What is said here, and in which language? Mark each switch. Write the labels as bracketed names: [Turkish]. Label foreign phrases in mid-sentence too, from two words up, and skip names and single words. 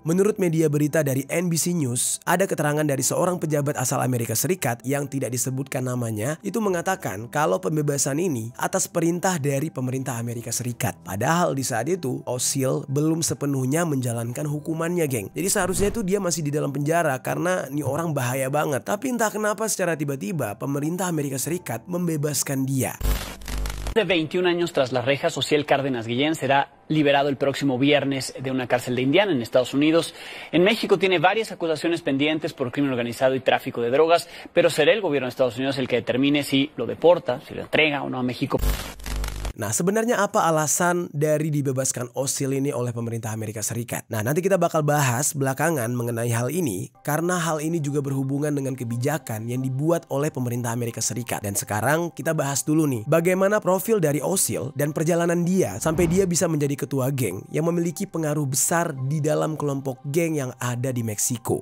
[Indonesian] Menurut media berita dari NBC News, ada keterangan dari seorang pejabat asal Amerika Serikat yang tidak disebutkan namanya itu mengatakan kalau pembebasan ini atas perintah dari pemerintah Amerika Serikat. Padahal di saat itu OSIL belum sepenuhnya menjalankan hukumannya geng. Jadi seharusnya itu dia masih di dalam penjara karena nih orang bahaya banget. Tapi entah kenapa secara tiba-tiba pemerintah Amerika Serikat membebaskan dia. [Spanish] De 21 años tras las rejas, Osiel Cárdenas Guillén será liberado el próximo viernes de una cárcel de Indiana en Estados Unidos. En México tiene varias acusaciones pendientes por crimen organizado y tráfico de drogas, pero será el gobierno de Estados Unidos el que determine si lo deporta, si lo entrega o no a México. [Indonesian] Nah sebenarnya apa alasan dari dibebaskan OSIL ini oleh pemerintah Amerika Serikat? Nah nanti kita bakal bahas belakangan mengenai hal ini, karena hal ini juga berhubungan dengan kebijakan yang dibuat oleh pemerintah Amerika Serikat. Dan sekarang kita bahas dulu nih bagaimana profil dari OSIL dan perjalanan dia sampai dia bisa menjadi ketua geng yang memiliki pengaruh besar di dalam kelompok geng yang ada di Meksiko.